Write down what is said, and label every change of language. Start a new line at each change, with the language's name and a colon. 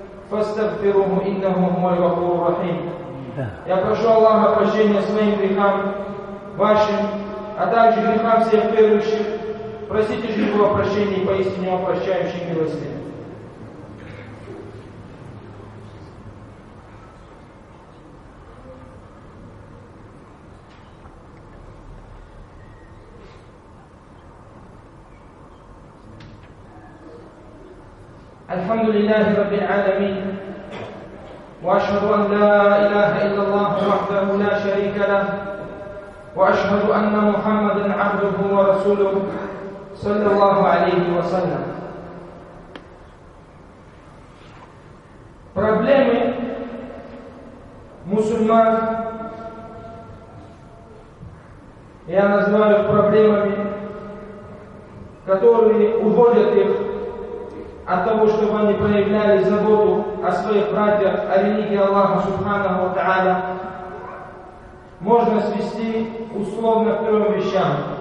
Arabic: فاستغفروه انه هو الغفور الرحيم.
Russian: Я прошу Аллаха прощения своим грехам, вашим, а также грехам всех верующих. Простите же его прощения и поистине прощающий милостив.
Arabic: الحمد لله رب العالمين وأشهد أن لا إله إلا الله وحده لا شريك له، وأشهد أن محمدًا عبده ورسوله صلى الله عليه وسلم.
Russian: Проблемы мусульман я называю проблемами, которые уводят их от того, чтобы они проявляли заботу о своих братьях, о религии Аллаха Субханаху ва Тааля, можно свести условно к трем вещам.